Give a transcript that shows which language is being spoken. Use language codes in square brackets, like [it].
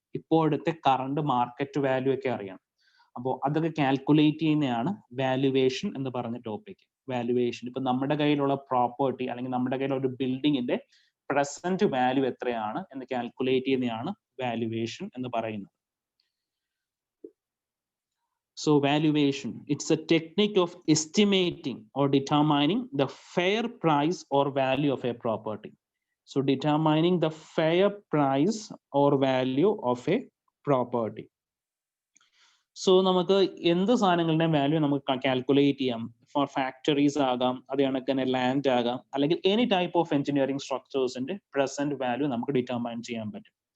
[ml] ഇപ്പോഴത്തെ current market value ഒക്കെ അറിയണം. അപ്പോൾ അതൊക്കെ കാൽക്കുലേറ്റ് ചെയ്യുന്നതാണ് വാല്യുവേഷൻ എന്ന് പറഞ്ഞ ടോപ്പിക്. വാല്യുവേഷൻ ഇപ്പൊ നമ്മുടെ കയ്യിലുള്ള പ്രോപ്പർട്ടി അല്ലെങ്കിൽ നമ്മുടെ കയ്യിലുള്ള ഒരു ബിൽഡിങ്ങിന്റെ പ്രസന്റ് വാല്യൂ എത്രയാണ് എന്ന് കാൽക്കുലേറ്റ് ചെയ്യുന്നതാണ് വാല്യുവേഷൻ എന്ന് പറയുന്നത്. [en] So valuation, it's a technique of estimating or determining the fair price or value of a property. So determining the fair price or value of a property. [ml] So നമുക്ക് എന്ത് സാധനങ്ങളുടെ value നമുക്ക് calculate ചെയ്യാം. Four factories ആകാം, അത് കണക്ക് തന്നെ land ആകാം, അല്ലെങ്കിൽ any type of engineering സ്ട്രക്ചേഴ്സിന്റെ present value നമുക്ക് ഡിറ്റർമൈൻ ചെയ്യാൻ പറ്റും.